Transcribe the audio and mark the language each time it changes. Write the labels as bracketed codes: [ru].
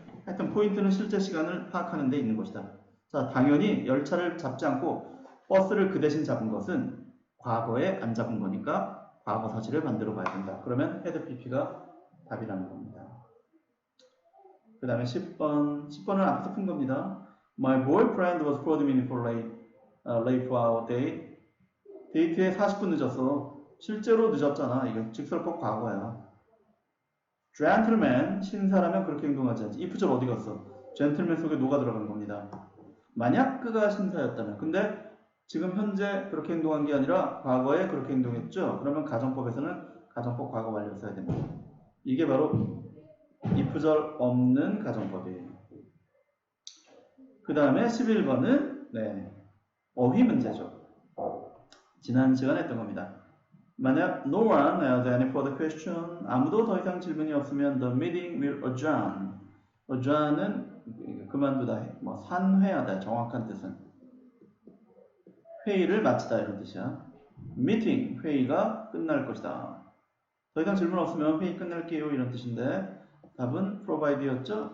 [ko] 하여튼 포인트는 실제 시간을 파악하는 데 있는 것이다. 자, 당연히 열차를 잡지 않고 버스를 그 대신 잡은 것은 과거에 안 잡은 거니까 과거 사실을 반대로 봐야 된다. 그러면 had pp가 답이라는 겁니다. 그 다음에 10번은 앞에서 푼 겁니다. [en] My boyfriend was 40 minutes late for our date. [ko] 데이트에 40분 늦었어. 실제로 늦었잖아. 이거 직설법 과거야. gentleman, 신사라면 그렇게 행동하지 않지. if절 어디 갔어? gentleman 속에 노가 들어간 겁니다. 만약 그가 신사였다면. 근데 지금 현재 그렇게 행동한 게 아니라 과거에 그렇게 행동했죠. 그러면 가정법에서는 가정법 과거 완료 써야 됩니다. 이게 바로 if절 없는 가정법이에요. 그 다음에 11번은 네, 어휘 문제죠. 지난 시간에 했던 겁니다. [en] 만약 no one has any further question, [ko] 아무도 더 이상 질문이 없으면 [en] the meeting will adjourn. [ko] adjourn은 그만두다, 뭐 산회하다, 정확한 뜻은 회의를 마치다 이런 뜻이야. meeting, 회의가 끝날 것이다. 더 이상 질문 없으면 회의 끝낼게요 이런 뜻인데 답은 provide였죠.